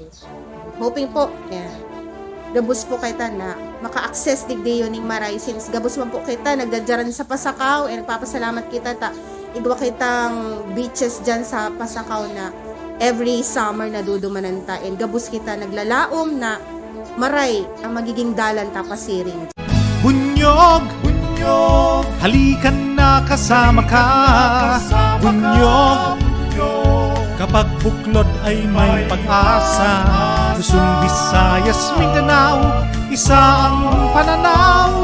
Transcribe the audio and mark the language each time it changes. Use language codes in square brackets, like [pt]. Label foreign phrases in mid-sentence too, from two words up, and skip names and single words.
[bik] Hoping po, gabos po kita na maka-access digdayo ning maray since gabos man po kita nagdadyaran sa Pasakaw and nagpapasalamat kita igwa kitang beaches dyan sa Pasakaw na [en] every summer [bik] na dudumanan ta and gabos kita naglalaom na maray ang magiging dalan tapasiring. [tl] Bunyog, bunyog, halikan na kasama ka. Bunyog, kapag buklod ay may pag-asa. Luzon, Visayas, Mindanao, isa ang pananaw.